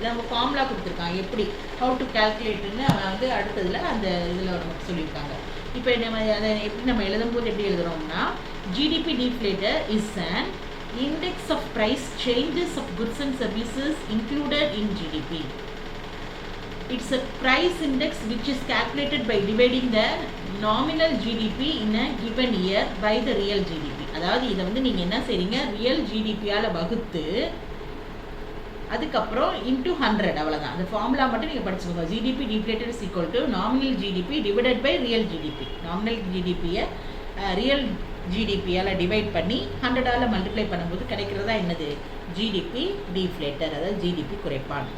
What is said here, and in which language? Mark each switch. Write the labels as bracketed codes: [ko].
[ta] இதை நம்ம ஃபார்முலா கொடுத்துருக்காங்க, எப்படி ஹவு டு கேல்குலேட்டுன்னு அவன் வந்து அடுத்ததில் அந்த இதில் நமக்கு சொல்லியிருக்காங்க. இப்போ நம்ம அதை எப்படி நம்ம எழுதும்போது எப்படி எழுதுகிறோம்னா, [en] GDP deflator is an index of price changes of goods and services included in GDP. It's a price index which is calculated by dividing the nominal GDP in a given year by the real GDP. [ta] அதாவது இதை வந்து நீங்கள் என்ன செய்றீங்க, real ஜிடிபியால் வகுத்து அதுக்கப்புறம் into 100, அவ்வளோதான். அந்த ஃபார்முலா மட்டும் நீங்கள் படிச்சுக்கோங்க. [en] GDP deflated is equal to nominal GDP divided by real GDP. [ta] Nominal ஜிடிபியை real ஜிடிபியால் divide பண்ணி 100ஆல் மல்டிப்ளை பண்ணும்போது கிடைக்கிறதா என்னது, ஜிடிபி டிஃப்ளேட்டர், அதாவது ஜிடிபி குறைப்பான்.